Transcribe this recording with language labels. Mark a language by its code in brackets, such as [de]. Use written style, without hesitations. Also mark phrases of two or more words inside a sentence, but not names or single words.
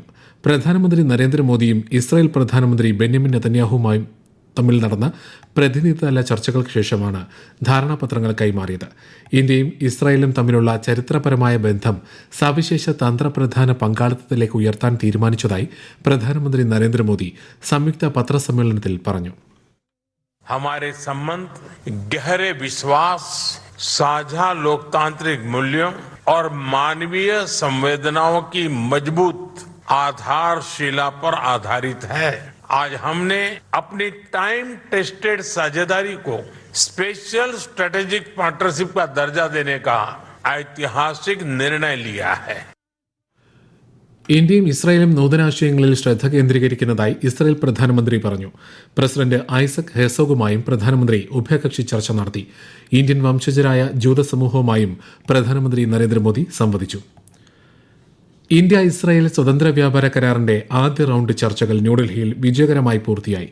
[ml] പ്രധാനമന്ത്രി നരേന്ദ്രമോദിയും ഇസ്രായേൽ പ്രധാനമന്ത്രി ബെന്യാമിൻ നെതന്യാഹുവുമായും തമ്മിൽ നടന്ന പ്രതിനിധിതല ചർച്ചകൾക്ക് ശേഷമാണ് ധാരണാപത്രങ്ങൾ കൈമാറിയത്. ഇന്ത്യയും ഇസ്രായേലും തമ്മിലുള്ള ചരിത്രപരമായ ബന്ധം സവിശേഷ തന്ത്രപ്രധാന പങ്കാളിത്തത്തിലേക്ക് ഉയർത്താൻ തീരുമാനിച്ചതായി പ്രധാനമന്ത്രി നരേന്ദ്രമോദി സംയുക്ത പത്രസമ്മേളനത്തിൽ പറഞ്ഞു. [hi] हमारे संबंध गहरे विश्वास, साझा लोकतांत्रिक मूल्यों और मानवीय संवेदनाओं की मजबूत आधारशिला पर आधारित है. आज हमने अपनी [en] time tested [hi] साझेदारी को [en] special strategic partnership [hi] का दर्जा देने का ऐतिहासिक निर्णय लिया है. [ml] ഇന്ത്യയും ഇസ്രായേലും നൂതനാശയങ്ങളിൽ ശ്രദ്ധ കേന്ദ്രീകരിക്കുന്നതായി ഇസ്രായേൽ പ്രധാനമന്ത്രി പറഞ്ഞു. പ്രസിഡന്റ് ഐസക് ഹെർസോഗുമായും പ്രധാനമന്ത്രി ഉഭയകക്ഷി ചർച്ച നടത്തി. ഇന്ത്യൻ വംശജരായ ജൂത സമൂഹവുമായും പ്രധാനമന്ത്രി നരേന്ദ്രമോദി സംവദിച്ചു. ഇന്ത്യ ഇസ്രായേൽ സ്വതന്ത്ര വ്യാപാര കരാറിന്റെ ആദ്യ റൌണ്ട് ചർച്ചകൾ ന്യൂഡൽഹിയിൽ വിജയകരമായി പൂർത്തിയായി.